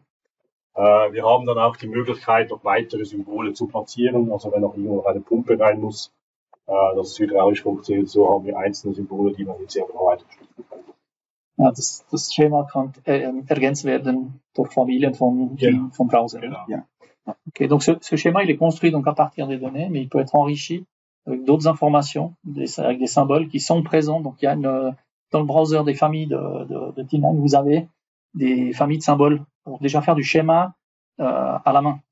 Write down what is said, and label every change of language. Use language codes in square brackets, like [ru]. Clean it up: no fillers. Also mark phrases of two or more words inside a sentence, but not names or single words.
[de] Wir haben dann auch die Möglichkeit, noch weitere Symbole zu platzieren, also wenn noch irgendwo noch eine Pumpe rein muss, dass es hydraulisch funktioniert, so haben wir einzelne Symbole, die man jetzt hier noch weiter bestücken kann. Ja, das Schema kann ergänzt werden durch Familien vom Browser. Genau. Ja. [fr] Okay, donc ce schéma, il est construit donc à partir des données, mais il peut être enrichi avec d'autres informations, avec des symboles qui sont présents. Donc, il y a dans le browser des familles de T9, vous avez des familles de symboles pour déjà faire du schéma à la main.